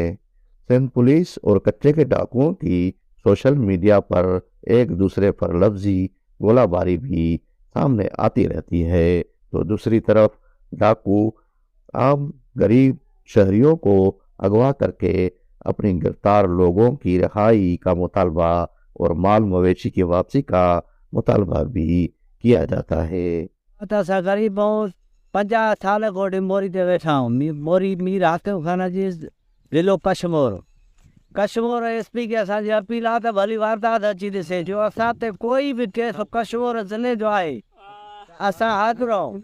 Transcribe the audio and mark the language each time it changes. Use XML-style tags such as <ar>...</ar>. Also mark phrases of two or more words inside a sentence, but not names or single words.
<ur>سندھ پولیس اور کچے کے ڈاکوؤں کی سوشل میڈیا پر ایک دوسرے پر لفظی گولہ باری بھی سامنے آتی رہتی ہے، تو دوسری طرف ڈاکو عام غریب شہریوں کو اغوا کر کے اپنی گرفتار لوگوں کی رہائی کا مطالبہ اور مال مویشی کی واپسی کا مطالبہ بھی کیا جاتا ہے۔</ur> <sd>असां ग़रीब ऐं 50 साल कोठी मोरी ते वेठा आहियूं। मोरी मीर हाकिम खाना जी ज़िलो कशमोर SP खे असांजी अपील आहे त भली वारदात अची ॾिसे, जो असां ते कोई बि केस कशमोर ज़िले जो आहे असां हाज़िर आहियूं।</sd>